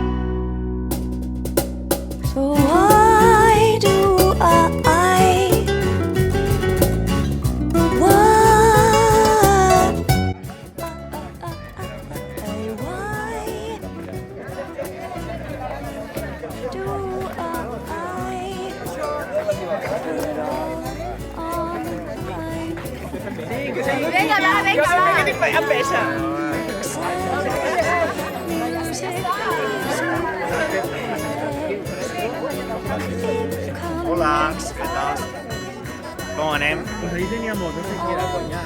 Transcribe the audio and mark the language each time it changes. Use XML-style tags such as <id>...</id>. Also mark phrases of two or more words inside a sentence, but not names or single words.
<en>So why do I what? Why do I put it all on the line?</en> <ca>Venga, va, venga, va. Hola, què tal? Com anem?</ca> <es>Pues ahí teníamos, no sé qué era coñac.</es>